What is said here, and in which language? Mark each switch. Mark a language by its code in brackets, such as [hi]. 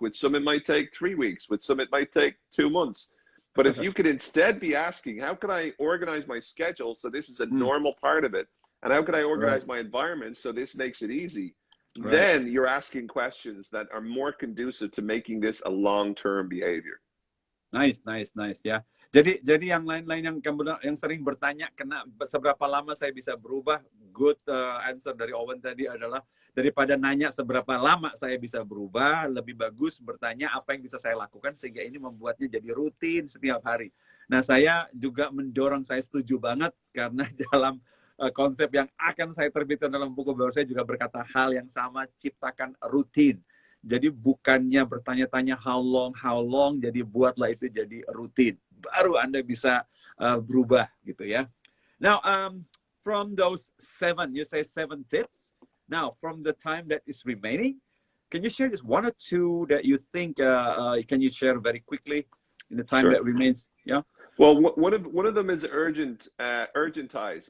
[en] With some, it might take 3 weeks. With some, it might take 2 months. But if you could instead be asking, how can I organize my schedule so this is a Mm, normal part of it? And how can I right, organize my environment so this makes it easy? right. Then you're asking questions that are more conducive to making this a long-term behavior. Nice, nice, nice ya. [id] Jadi yang lain-lain yang sering bertanya seberapa lama saya bisa berubah, [en] good answer [id] dari Owen tadi adalah daripada nanya seberapa lama saya bisa berubah, lebih bagus bertanya apa yang bisa saya lakukan sehingga ini membuatnya jadi rutin setiap hari. Nah, saya juga mendorong, saya setuju banget karena dalam konsep yang akan saya terbitkan dalam buku baru saya juga berkata hal yang sama, ciptakan rutin. Jadi bukannya bertanya-tanya [en] how long, [id] jadi buatlah itu jadi rutin. Baru Anda bisa berubah gitu ya. [en] Now, from those you say 7 tips. Now, from the time that is remaining, can you share just 1 or 2 that you think can you share very quickly in the time Sure. that remains? Yeah. Well, one of them is urgentize.